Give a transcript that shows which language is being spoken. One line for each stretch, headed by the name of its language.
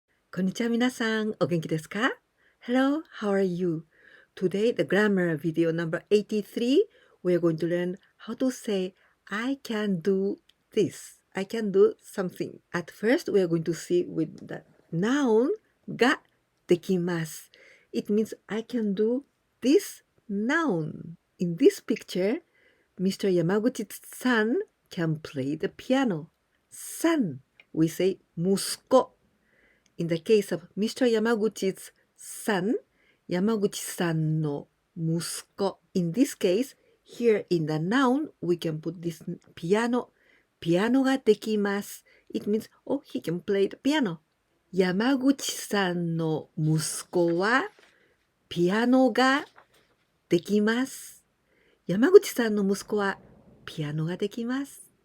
Japanese: こんにちは皆さん、お元気ですか？
English: Hello, how are you? Today, the grammar video number 83, we are going to learn how to say I can do this. I can do something. At first, we are going to see with the noun
Japanese: ができます.
English: It means I can do this noun. In this picture, Mr. Yamaguchi-san can play the piano. San, we say 息子. In the case of Mr. Yamaguchi's son,
Japanese: Yamaguchi-sanの息子.
English: In this case, here in the noun, we can put this piano.
Japanese: ピアノができます.
English: It means, oh, he can play the piano.
Japanese: 山口さんの息子はピアノができます。山口さんの息子はピアノができます。